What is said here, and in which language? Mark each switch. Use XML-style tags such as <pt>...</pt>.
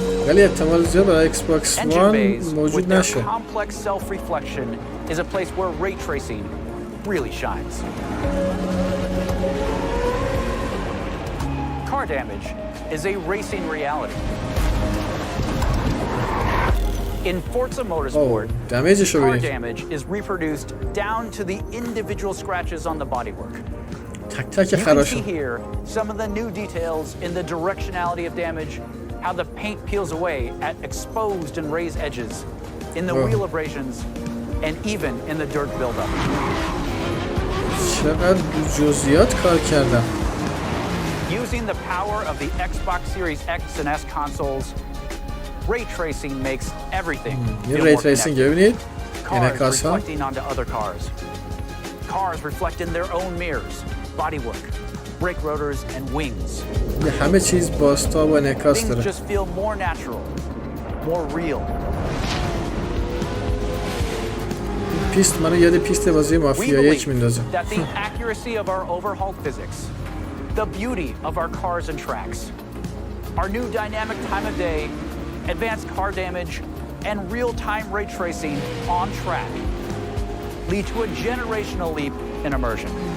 <fa>ولی احتمال زیاد برای Xbox One موجود نشه.</fa> <en>Complex self-reflection is a place where ray tracing really shines. Car damage is a racing reality. In Forza Motorsport, car damage is reproduced down to the individual scratches on the bodywork. You can see here some of the new details in the directionality of damage, how the paint peels away at exposed and raised edges, in the wheel abrasions, and even in the dirt buildup.</en> <fa>چقدر جزئیات کار کردم.</fa> <en>Using the power of the Xbox Series X and S consoles, ray tracing makes everything feel more connected. Cars reflecting onto other cars. Cars reflect in their own mirrors, bodywork, brake rotors, and wings.</en> <fa>همه چیز بازتاب و انعکاس داره.</fa> <en>Things just feel more natural, more real.</en> <fa>پیست منو یاد پیست بازی مافیا 1 میندازه.</fa> <en>That the accuracy of our overhauled physics, the beauty of our cars and tracks, our new dynamic time of day, advanced car damage, and real-time ray tracing on track lead to a generational leap in immersion.</en>